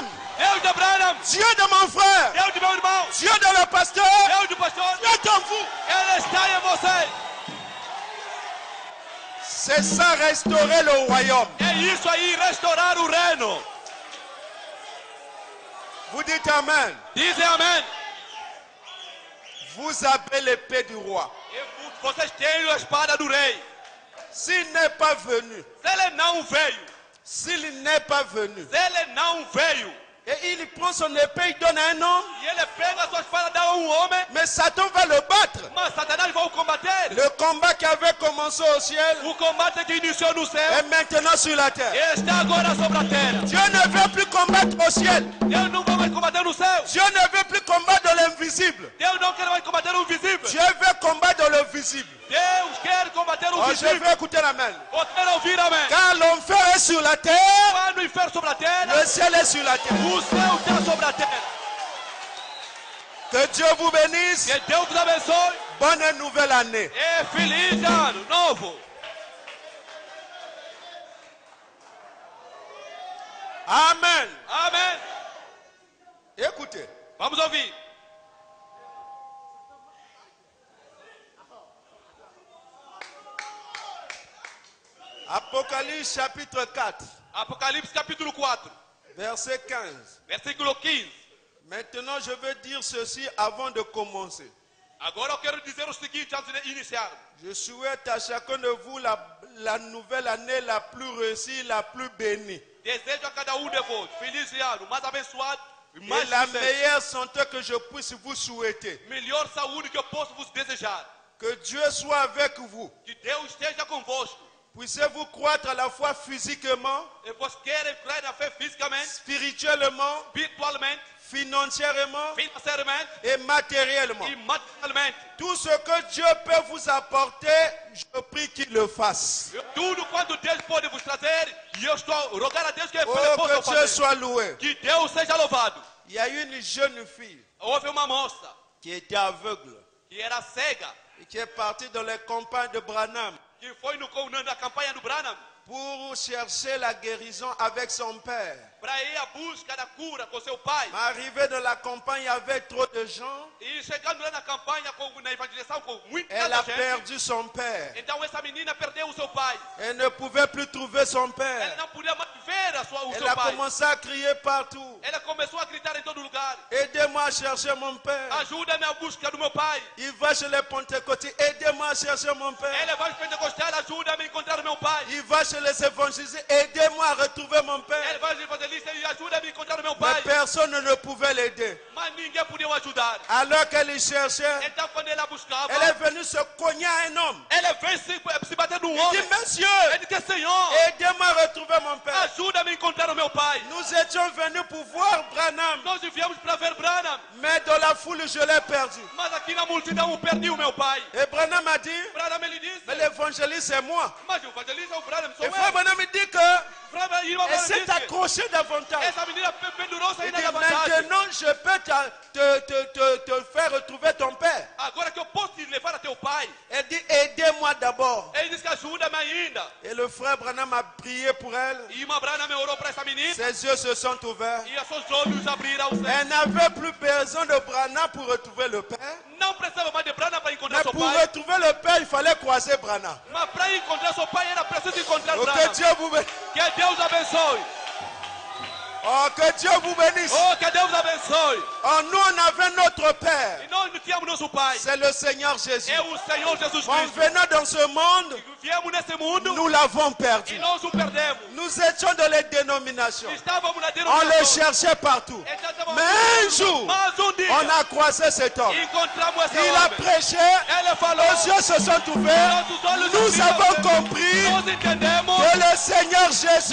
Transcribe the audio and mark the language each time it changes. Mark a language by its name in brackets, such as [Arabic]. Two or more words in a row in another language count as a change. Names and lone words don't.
[Portuguese] Deus de Branham. [French] Dieu de mon frère. [Portuguese] Deus de meu irmão. [French] Dieu de le pasteur. [Portuguese] Deus do pastor. [French] Dieu est en vous. [Portuguese] Ele está em você. [French] C'est ça restaurer le royaume. [Portuguese] É isso aí, restaurar o reino. [French] Vous dites Amen. [Portuguese] Dizem amém. [French] Vous avez l'épée du roi. [Portuguese] E vocês têm a espada do rei. [French] S'il n'est pas venu, [Portuguese] Se ele não veio, [French] s'il n'est pas venu, [Portuguese] se ele não veio, [French] et il prend son épée, il donne à un homme, [Portuguese] e ele pega a sua espada e dá a homem, [French] mais Satan va le battre. [Portuguese] mas Satanás vai o combater. [French] Le combat qui avait commencé au ciel [Portuguese] O combate que iniciou no céu [French] est maintenant sur la terre. [Portuguese] está agora sobre a terra. [French] Dieu ne veut plus combattre au ciel. [Portuguese] Deus não vai mais combater no céu. [French] Dieu ne veut plus combattre dans l'invisible. [Portuguese] Deus não quer mais combater o visível. [French] Dieu veut combattre dans le visible. [Portuguese] Deus quer combater o [French] Oh, je [Portuguese] visível. [French] veux écouter la main. [Portuguese] Você quer ouvir amém? [French] Car l'enfer est sur la terre, [Portuguese] Quando o inferno sobre a terra, [French] le ciel est sur la terre. [Portuguese] o céu está sobre a terra. [French] Que Dieu vous bénisse. [Portuguese] Que Deus te abençoe. [French] Bonne et nouvelle année. [Portuguese] E feliz ano novo. [French] Amen. [Portuguese] Amém. [French] Écoutez. [Portuguese] Vamos ouvir. [French] Apocalypse chapitre 4, [Portuguese] Apocalipse capítulo 4, [French] verset 15. [Portuguese] versículo 15. [French] Maintenant, je veux dire ceci avant de commencer. [Portuguese] Agora eu quero dizer o seguinte antes de iniciar. [French] Je souhaite à chacun de vous la nouvelle année la plus réussie, la plus bénie. [Portuguese] Desejo a cada de vós feliz ano, mais abençoado e [French] Et [Portuguese] mais [French] la [Portuguese] sucesso. [French] meilleure santé que je puisse vous souhaiter. [Portuguese] Melhor saúde que eu posso vos desejar. [French] Que Dieu soit avec vous. [Portuguese] Que Deus esteja convosco. [French] Puissiez-vous croître à la fois physiquement, [Portuguese] E vocês querem crer na fé fisicamente, [French] spirituellement, [Portuguese] espiritualmente, [French] financièrement [Portuguese] financeiramente [French] et matériellement. [Portuguese] e materialmente. [French] Tout ce que Dieu peut vous apporter, je prie qu'il le fasse. [Portuguese] Tudo quanto Deus pode vos trazer, e eu estou a rogar a Deus que Ele [French] Oh, [Portuguese] possa [French] que Dieu [Portuguese] fazer. [French] soit loué. [Portuguese] Que Deus seja louvado. [French] Il y a une jeune fille [Portuguese] Houve uma moça [French] qui était aveugle [Portuguese] que era cega, [French] et qui est partie dans les campagnes de Branham [Portuguese] que foi na campanha do Branham [French] pour chercher la guérison avec son père. [Portuguese] para ir à busca da cura com seu pai. [French] Mais arrivé dans la campagne, il y avait trop de gens. [Portuguese] E chegando lá na campanha, na evangelização, com muita [French] Elle a [Portuguese] gente, [French] perdu son père. [Portuguese] então essa menina perdeu o seu pai. [French] Elle ne pouvait plus trouver son [Portuguese] Ela [French] père. [Portuguese] não podia mais ver o [French] Elle [Portuguese] seu [French] a [Portuguese] pai. [French] commencé à crier partout. [Portuguese] Ela começou a gritar em todo lugar: [French] Aidez-moi à chercher mon père. [Portuguese] ajuda-me a busca do meu pai. [French] Il va chez les pentecôtistes. Aidez-moi à chercher mon père. [Portuguese] Ela vai aos pentecostais: ajuda-me a encontrar o meu pai. [French] Il va chez les évangélistes. Aidez-moi à retrouver mon [Portuguese] Ela [French] père. [Portuguese] vai aos evangelistas e ajuda-me a encontrar o meu [French] Mais [Portuguese] pai. [French] personne ne pouvait l'aider. [Portuguese] Mas ninguém podia o ajudar. [French] Alors qu'elle y cherchait, [Portuguese] Então quando ela buscava, [French] elle est venue se cogner à un homme. [Portuguese] ela veio se bater num [French] Il [Portuguese] homem. [French] dit, monsieur, [Portuguese] Ele disse: Senhor, [French] aidez-moi à retrouver mon père. [Portuguese] ajuda-me a encontrar o meu pai. [French] Nous étions venus pour voir Branham. [Portuguese] Nós viemos para ver Branham, [French] Mais dans la foule, je l'ai perdu. [Portuguese] mas aqui na multidão eu perdi o meu pai. [French] Et Branham a dit, [Portuguese] Branham ele disse: [French] mais l'évangéliste c'est moi. [Portuguese] mas o evangelista é o Branham, sou [French] Et frère [Portuguese] eu. [French] Branham me dit que [Portuguese] Branham, irmão [French] elle [Portuguese] Branham [French] s'est [Portuguese] disse: [French] accrochée davantage. [Portuguese] essa menina pendurou-se [French] Il [Portuguese] ainda [French] dit, [Portuguese] na vantagem. [French] maintenant je peux te faire retrouver ton père. [Portuguese] Agora que eu posso te levar a teu pai. [French] Elle dit, aidez-moi d'abord. [Portuguese] Ele disse que ajuda-me ainda. [French] Et le frère Branham a prié pour elle. [Portuguese] E irmã Branham orou para essa menina [French] Ses yeux se sont ouverts. [Portuguese] e os seus olhos abriram. [French] Elle n'avait plus besoin de Branham pour retrouver le père. [Portuguese] Não precisava mais de Branham para encontrar [French] Mais [Portuguese] seu [French] pour [Portuguese] pai. [French] retrouver le père, il fallait croiser Branham. [Portuguese] Mas para encontrar seu pai era preciso encontrar [French] Oh, que [Portuguese] Branham. [French] Dieu vous bénisse. [Portuguese] Que Deus abençoe. [French] Oh, que Dieu vous bénisse. [Portuguese] Oh, que Deus abençoe. [French] Oh, nous, on avait notre père. [Portuguese] E nós não tínhamos nosso pai. [French] C'est le Seigneur Jésus. [Portuguese] É o Senhor Jesus [French] En [Portuguese] Cristo. [French] venant dans ce monde, [Portuguese] Viemos nesse mundo [French] nous l'avons [Portuguese] e [French] perdu. [Portuguese] nós o perdemos. [French] Nous étions dans les dénominations. [Portuguese] Estávamos na [French] On le [Portuguese] denominação. [French] cherchait partout. [Portuguese] Estávamos [French] Mais un jour, [Portuguese] Mas um dia [French] on a croisé cet homme. [Portuguese] encontramos esse [French] Il a [Portuguese] homem. [French] prêché. [Portuguese] Ele falou. [French] Nos yeux se sont ouverts. [Portuguese] Nossos olhos [French] Nous [Portuguese] abriram. [French] avons compris [Portuguese] Nós entendemos [French] que le Seigneur [Portuguese] que [French] Jésus